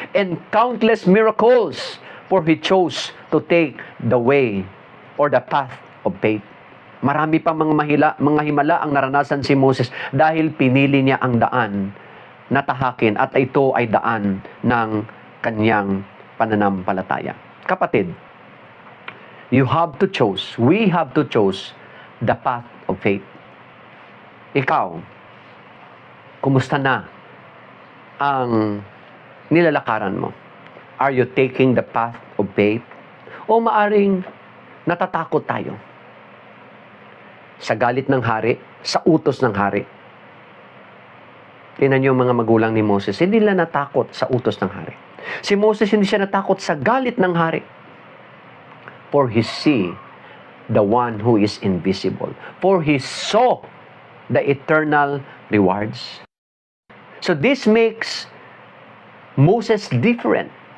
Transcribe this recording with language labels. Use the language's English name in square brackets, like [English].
[English] And countless miracles, for he chose to take the way or the path of faith. [Filipino] Marami pa mga himala ang naranasan si Moses dahil pinili niya ang daan na tahakin at ito ay daan ng kanyang pananampalataya. [English] Kapatid, we have to choose the path of faith. [Filipino] Ikaw, kumusta na ang nilalakaran mo? [English] Are you taking the path of faith? [Filipino] O maaring natatakot tayo sa galit ng hari, sa utos ng hari? Tingnan niyo yung mga magulang ni Moses, hindi nila natakot sa utos ng hari. Si Moses hindi siya natakot sa galit ng hari. [English] For he see the one who is invisible. For he saw the eternal rewards. So this makes Moses different.